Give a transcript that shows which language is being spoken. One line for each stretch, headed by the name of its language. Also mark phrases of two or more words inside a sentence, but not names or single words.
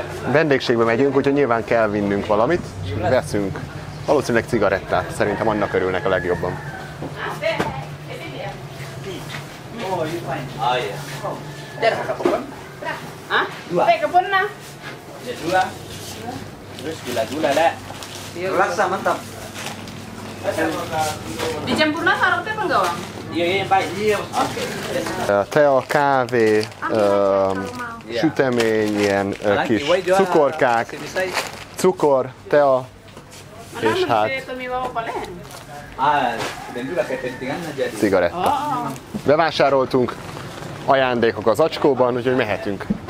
Hungarian: vendégségbe megyünk, úgyhogy nyilván kell vinnünk valamit, és veszünk valószínűleg cigarettát, szerintem annak örülnek a legjobban.
Indonesian: Rasa mantap. Dicampur nasi harap apa enggak, Bang? Iya, baik. Oke.
Hungarian: Tea, kávé, sütemény, ilyen kis cukorkák, cukor, tea, és hát cigaretta. Bevásároltunk, ajándékok az acskóban, úgyhogy mehetünk.